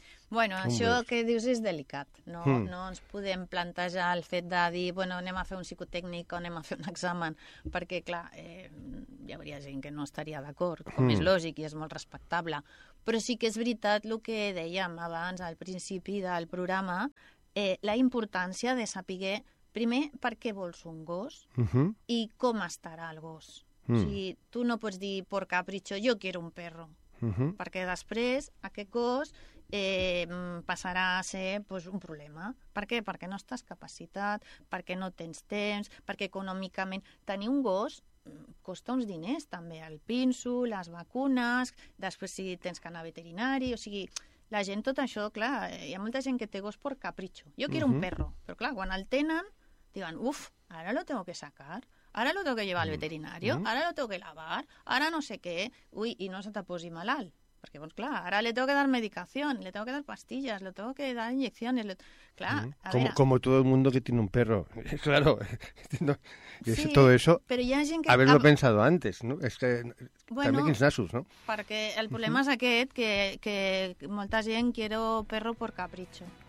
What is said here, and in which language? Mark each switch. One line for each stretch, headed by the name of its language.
Catalan: Bueno, això que dius és delicat. No, no ens podem plantejar el fet de dir, bueno, anem a fer un psicotècnic o anem a fer un examen, perquè, clar, hi hauria gent que no estaria d'acord, com és lògic i és molt respectable. Però sí que és veritat el que dèiem abans, al principi del programa, la importància de saber, primer, per què vols un gos i com estarà el gos. O sigui, tu no pots dir,
Spanish: por capricho,
Catalan: jo
Spanish: quiero un perro.
Catalan: Perquè després aquest gos passarà a ser pues, un problema. Per què? Perquè no estàs capacitat, perquè no tens temps, perquè econòmicament tenir un gos costa uns diners també, el pinso, les vacunes, després si tens que anar a veterinari, o sigui, la gent tot això, clar, hi ha molta gent que té gos
Spanish: por capricho.
Catalan: Jo
Spanish: quiero un perro,
Catalan: però clar, quan el tenen, diuen, uf, ara
Spanish: lo tengo que sacar. Ara lo tengo que llevar al veterinario, ara lo tengo que lavar,
Catalan: ara no sé què,
Spanish: ui,
Catalan: i no se te posi malalt. Perquè, doncs, clar,
Spanish: ara le tengo que dar medicación, le tengo que dar pastillas, le tengo que dar inyecciones, clar, Como todo el mundo que tiene un perro, claro, no. Sí, eso, todo eso, pero ya hay gente que... haberlo pensado antes, ¿no? Es que, bueno,
Catalan: també quins nassos, ¿no? Perquè el problema és aquest, que molta gent
Spanish: quiere perro por capricho.